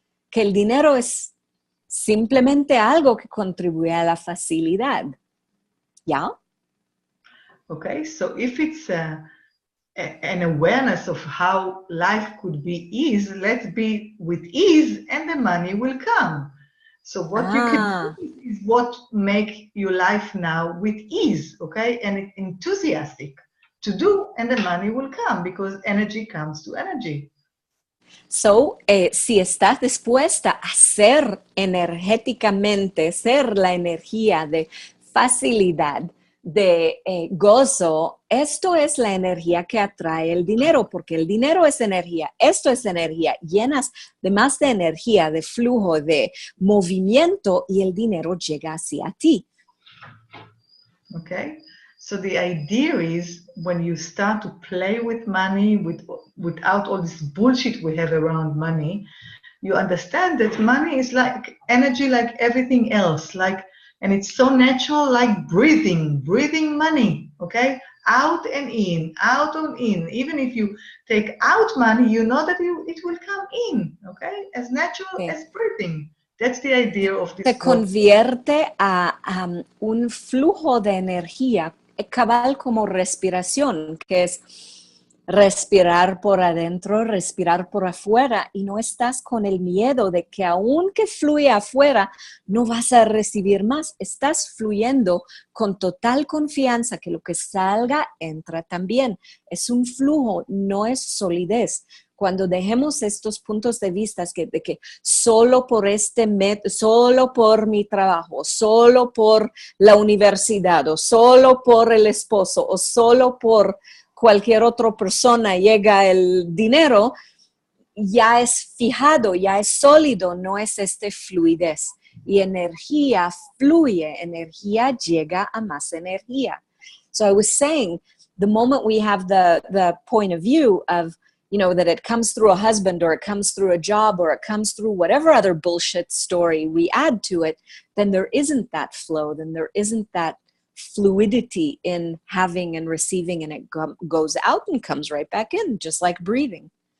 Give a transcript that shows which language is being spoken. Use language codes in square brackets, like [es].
[es] Que el dinero es simplemente algo que contribuye a la facilidad. ¿Ya? [en] Okay, so if it's an awareness of how life could be ease, let's be with ease and the money will come. So what you can do is what make your life now with ease, okay? And enthusiastic to do, and the money will come because energy comes to energy. [es] So, si estás dispuesta a ser energéticamente, ser la energía de facilidad, de gozo, esto es la energía que atrae el dinero, porque el dinero es energía, esto es energía, llenas de más de energía, de flujo, de movimiento, y el dinero llega hacia ti. [en] Okay, so the idea is when you start to play with money without all this bullshit we have around money, you understand that money is like energy, like everything else. Like And it's so natural, like breathing money, okay? Out and in, out and in. Even if you take out money, you know that it will come in, okay? As natural as breathing. That's the idea of this. [es] Se convierte a un flujo de energía, cabal como respiración, que es respirar por adentro, respirar por afuera, y no estás con el miedo de que aunque fluye afuera, no vas a recibir más. Estás fluyendo con total confianza que lo que salga entra también. Es un flujo, no es solidez. Cuando dejemos estos puntos de vista de que solo por solo por mi trabajo, solo por la universidad, o solo por el esposo, o solo por cualquier otra persona llega el dinero, ya es fijado, ya es sólido, no es fluidez. Y energía fluye, energía llega a más energía. [en] So I was saying, the moment we have the point of view of, you know, that it comes through a husband, or it comes through a job, or it comes through whatever other bullshit story we add to it, then there isn't that flow, then there isn't that fluidity in having and receiving, and it goes out and comes right back in, just like breathing.